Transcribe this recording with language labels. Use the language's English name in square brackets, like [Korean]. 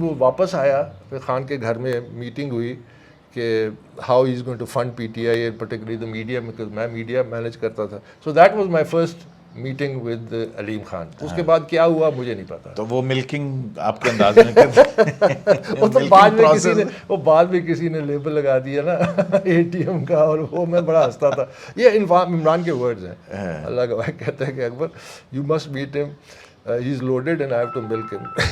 [Urdu] وہ واپس آیا, پھر خان کے گھر میں میٹنگ ہوئی کہ [English] how he is going to fund PTI and particularly the media, [Urdu] because میں میڈیا مینیج کرتا تھا. [English] So that was my first meeting with Aleem Khan. [Urdu] اس کے بعد کیا ہوا مجھے نہیں پتا. تو وہ ملکنگ آپ کے انداز میں کرتے وہ تو بعد میں کسی نے لیبل لگا دیا نا ATM کا, اور وہ میں بڑا ہنستا تھا. یہ عمران کے ورڈز ہیں. اللہ کا بھائی کہتا ہے کہ اکبر [English] you must meet him. He's loaded and I have to milk him.